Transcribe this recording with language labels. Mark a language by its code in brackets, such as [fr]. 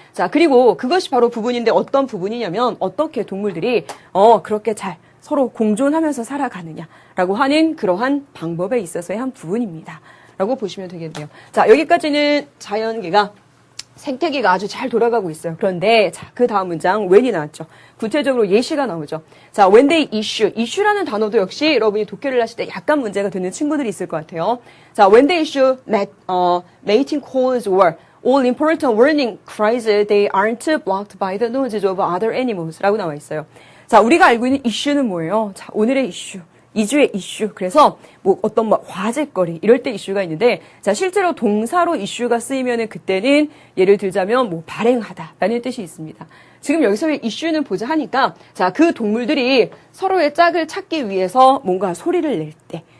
[ko] 자, 그리고 그것이 바로 부분인데 어떤 부분이냐면 어떻게 동물들이 그렇게 잘 서로 공존하면서 살아가느냐라고 하는 그러한 방법에 있어서의 한 부분입니다. 라고 보시면 되겠네요. 자, 여기까지는 자연계가 생태계가 아주 잘 돌아가고 있어요. 그런데 자, 그 다음 문장 when이 나왔죠. 구체적으로 예시가 나오죠. 자, when they issue라는 단어도 역시 여러분이 독해를 하실 때 약간 문제가 되는 친구들이 있을 것 같아요. [en] 자, when they issue mating calls or all important warning cries, they aren't blocked by the noises of other animals [ko] 라고 나와 있어요. 자, 우리가 알고 있는 이슈는 뭐예요? 자, 오늘의 이슈. 2주의 이슈. 그래서 뭐 어떤 화제거리 이럴 때 이슈가 있는데 자, 실제로 동사로 이슈가 쓰이면은 그때는 예를 들자면 뭐 발행하다라는 뜻이 있습니다. 지금 여기서의 이슈는 보자 하니까 자, 그 동물들이 서로의 짝을 찾기 위해서 뭔가 소리를 낼 때